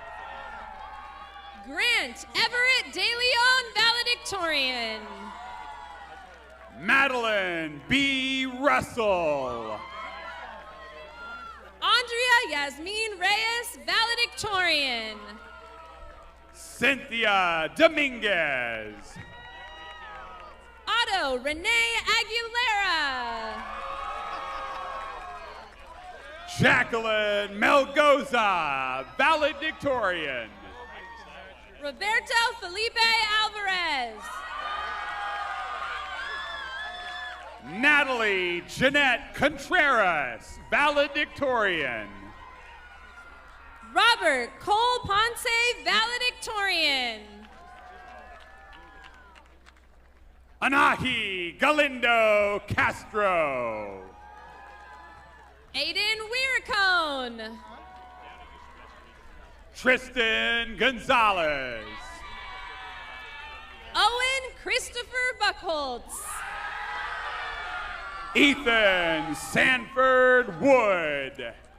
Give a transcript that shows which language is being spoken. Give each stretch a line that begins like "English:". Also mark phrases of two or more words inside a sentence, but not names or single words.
English: Grant Everett De Leon, valedictorian. Madeline B. Russell. Andrea Yasmin Reyes, valedictorian. Cynthia Dominguez. Otto Renee Aguilera. Jacqueline Melgoza, valedictorian. Roberto Felipe Alvarez. Natalie Jeanette Contreras, valedictorian. Robert Cole Ponce, valedictorian. Anahi Galindo Castro. Aiden Weiricone. Tristan Gonzalez. Owen Christopher Buckholtz. Ethan Sanford Wood.